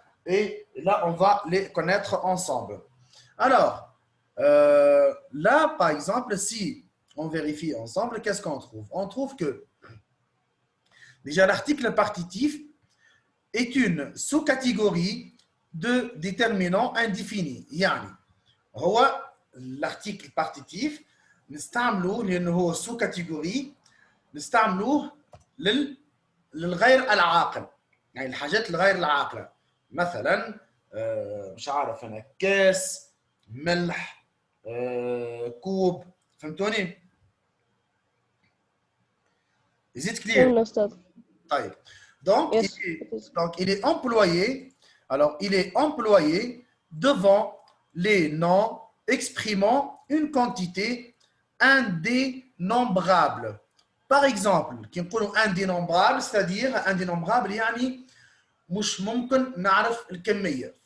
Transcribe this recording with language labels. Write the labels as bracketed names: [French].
[French] Et là, on va les connaître ensemble. Alors, là, par exemple, si on vérifie ensemble, qu'est-ce qu'on trouve? On trouve que déjà l'article partitif est une sous-catégorie de déterminant indéfini. [Arabic] يعني هو [French] l'article partitif [Arabic] نستعملوه لأنه هو [French] sous catégorie [Arabic] نستعملوه للغير العاقل، يعني الحاجات الغير العاقلة، مثلا مش عارف أنا كاس، ملح، كوب، فهمتوني؟ [English] Is it clear? [Arabic] طيب. Donc, [English] Yes. [French] il est employé, il est employé devant les noms exprimant une quantité indénombrable. Par exemple, qui [Arabic] نقولوا [French] indénombrable, c'est-à-dire indénombrable [Arabic] يعني مش ممكن نعرف الكمية.